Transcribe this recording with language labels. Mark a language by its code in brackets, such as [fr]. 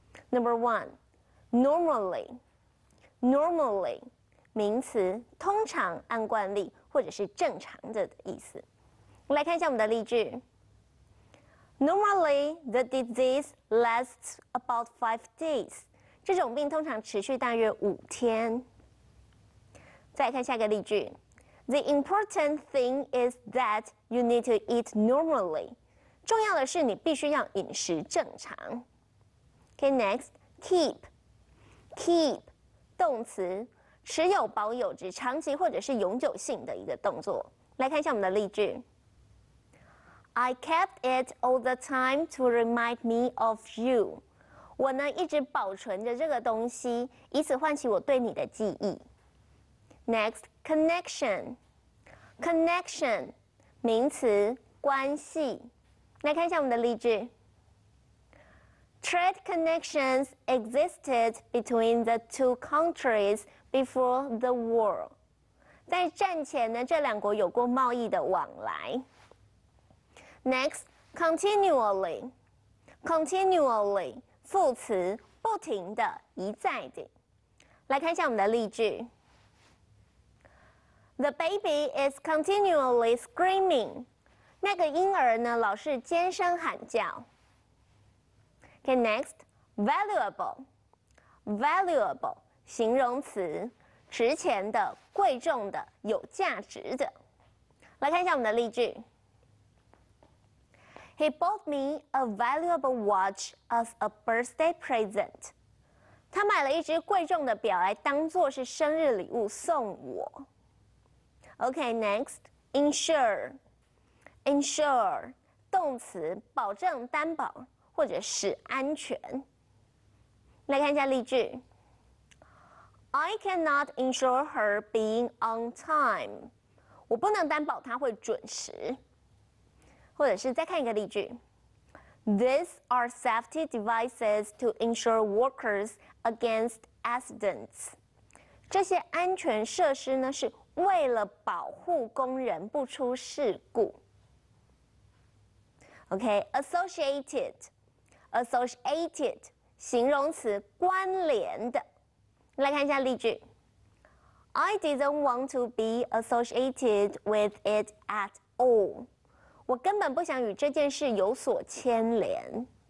[en] Number 1 normally normally [zh] 名词，通常、按惯例或者是正常的意思。我们来看一下我们的例句。 [en] Normally the disease lasts about 5 days。 [zh] 这种病通常持续大约5天。再来看下个例句 ： [en] The important thing is that you need to eat normally。 [zh] 重要的是你必须要饮食正常。 [en] Okay, next, keep [zh] 动词，持有、保有，指长期或者是永久性的一个动作。来看一下我们的例句 ： [en] I kept it all the time to remind me of you。 [zh] 我呢一直保存着这个东西，以此唤起我对你的记忆。 [en] Next, [zh] connection 名词，关系。来看一下我们的例句。 [en] Trade connections existed between the two countries before the war。 [zh] 在战前呢，这两国有过贸易的往来。 [en] Next, [zh] continually 副词，不停的，一再的。来看一下我们的例句。 [en] The baby is continually screaming。 [zh] 那个婴儿呢，老是尖声喊叫。 [en] Okay, next, valuable [zh] 形容词，值钱的、贵重的、有价值的。来看一下我们的例句。 [en] He bought me a valuable watch as a birthday present。 [zh] 他买了一只贵重的表来当做是生日礼物送我。 [en] Okay, next, insure [zh] 动词，保证、担保或者使安全。来看一下例句。 [en] I cannot insure her being on time。 [zh] 我不能担保她会准时。或者是再看一个例句 ： [en] These are safety devices to ensure workers against accidents。 [zh] 这些安全设施呢，是为了保护工人不出事故。 [en] OK， [zh] associated 形容词，关联的。来看一下例句 ： [en] I didn't want to be associated with it at all。 [zh] 我根本不想与这件事有所牵连。